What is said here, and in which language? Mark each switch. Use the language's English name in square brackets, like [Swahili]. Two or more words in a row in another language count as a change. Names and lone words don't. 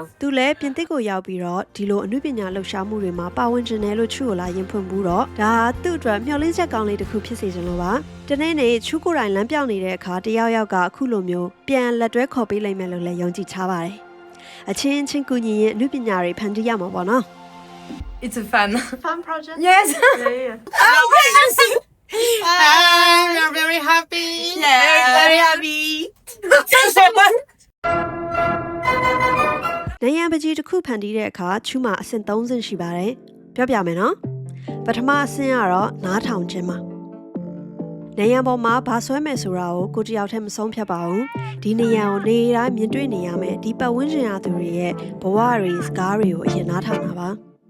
[Burmese] သူလည်းပြင်သစ်ကိုရောက်ပြီးတော့ဒီလိုအနုပညာလှူရှားမှုတွေမှာပါဝင်ခြင်းနဲ့လို့ချူကိုလာရင်ဖွင့်ဘူးတော့ဒါသူ့အတွက်မျှော်လင့်ချက်ကောင်းလေးတစ်ခုဖြစ်စေချင်လို့ပါတနေ့နေ့ချူကိုယ်တိုင်လမ်းပြောင်းနေတဲ့အခါတယောက်ယောက်ကအခုလိုမျိုးပြန်လက်တွဲခေါ်ပေးလိုက်မယ်လို့လည်းယုံကြည်ထားပါတယ်အချင်းချင်းကူညီရင်အနုပညာတွေဖန်တီးရမှာပေါ့နော် [English] It's a fan. Fun project? Yes. I'm very happy. Yeah. Very happy. [Burmese] နေရန်ပကြီးတစ်ခုဖန်တီးတဲ့အခါချူမှာအဆင့်3ဆင့်ရှိပါတယ်ပြောပြမယ်နော်ပထမအဆင့်ကတော့နားထောင်ခြင်းပါနေရန်ပေါ်မှာဘာဆွဲမယ်ဆိုတာကိုတယောက်တည်းမဆုံးဖြတ်ပါဘူးဒီနေရန်ကိုနေတိုင်းမြင်တွေ့နေရမယ်ဒီပတ်ဝန်းကျင်အသူတွေရဲ့ဘဝတွေစကားတွေကိုအရင်နားထောင်တာပါ